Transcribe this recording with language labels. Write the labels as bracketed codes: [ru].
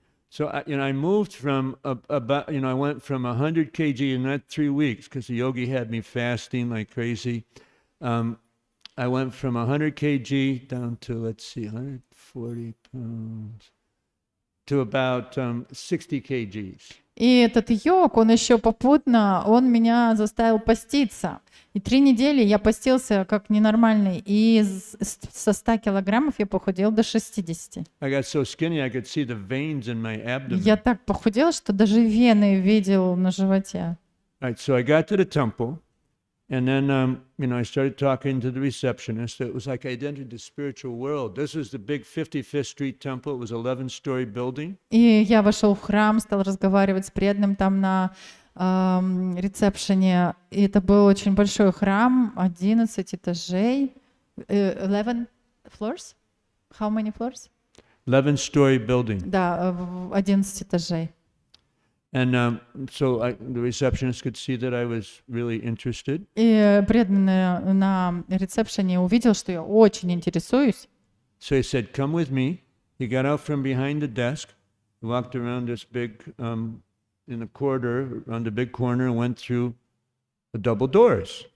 [en] So I moved from about, I went from 100 kg in that 3 weeks because the yogi had me fasting like crazy. I went from 100 kg down to, 140 pounds to about 60 kgs. [ru] И этот йог, он еще попутно, он меня заставил поститься. И 3 недели я постился как ненормальный. И со 100 килограммов я похудел до 60. [en] I got so skinny I could see the veins in my abdomen. [ru] Я так похудел, что даже вены видел на животе. [en] Right, so I got to the temple, and then I started talking to the receptionist. It was like I'd entered the spiritual world. This was the big 55th Street temple. It was an 11-story building. [ru] И я вошел в храм, стал разговаривать с преданным там на ресепшене. И это был очень большой храм, 11 этажей, [en] 11 floors. How many floors? 11-story building. [ru] Да, 11 этажей. [en] And so the receptionist could see that I was really interested. [ru] И преданный на ресепшене увидел, что я очень интересуюсь. [en] So he said, "Come with me." He got out from behind the desk, walked around this big, in the corridor, around the big corner, and went through the double doors.